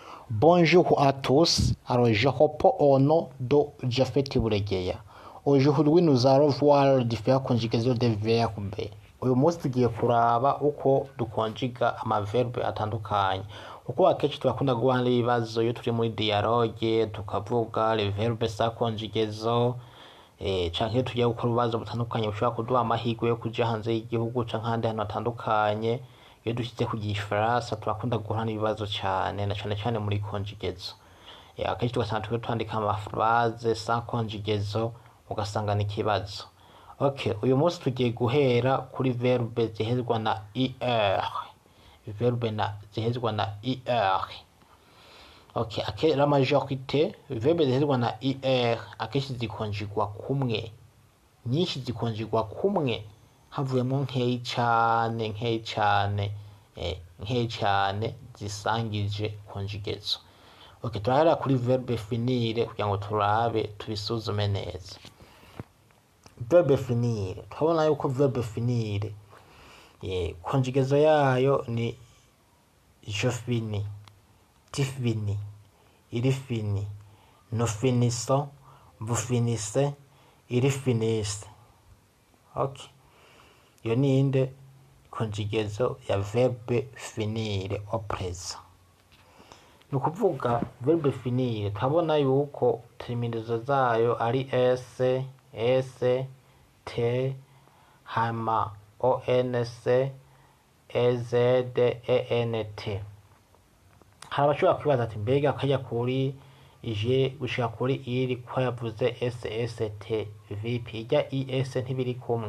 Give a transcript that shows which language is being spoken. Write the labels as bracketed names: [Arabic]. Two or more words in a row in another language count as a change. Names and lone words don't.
[French] Bonjour à tous. Alors, je reprends au nom de Jafet Buregeya. Aujourd'hui, nous allons voir les différentes conjugaisons des verbes. [Rundi] Uyu munsi tugiye kuraba uko dukonjiga amaverbe atandukanye. Uko akenshi turakunda guhana ibibazo iyo turi muri dialogue tukavuga [French] les verbes sans conjugaison [Rundi] canke iyo tugiye gukora ibibazo bitandukanye bishobora kuduha amahirwe yo kuja hanze y'igihugu canke ahandi hantu hatandukanye. Iyo dushyize ku gifaransa turakunda guhana ibibazo cyane na cyane muri conjugaison. Akenshi tugasanga turiko twandika amaphrase [French] sans conjugaison [Rundi] ugasanga ni ikibazo. Okay, uyu munsi tugiye guhera kuri verbe zihezwa na er. Verbe zihezwa na er. Okay, [French] la majorité [Rundi] verbe zihezwa na er akenshi zikonjigwa kumwe. Nyinshi zikonjigwa kumwe havuyemo nkeyi cyane zisangije conjugaison. Okay, turahera kuri verbe finire kugira ngo turabe tubisuzume neza. Verbe finire, turabona yuko verbe finire conjugaison yayo ni [French] je finis, tu finis, il finit, nous finissons, vous finissez, il finissent. [Rundi] Okay, iyo ni inde conjugaison ya verbe finire [French] au présent. [Rundi] Ni ukuvuga verbe finire turabona yuko terminaison zayo ari s, t, hama ons, ez, ent. Hari abashobora kwibaza ati mbega akajya kuri je gushika kuri iri ko yavuze sst vipi ijya is ntibiri kumwe?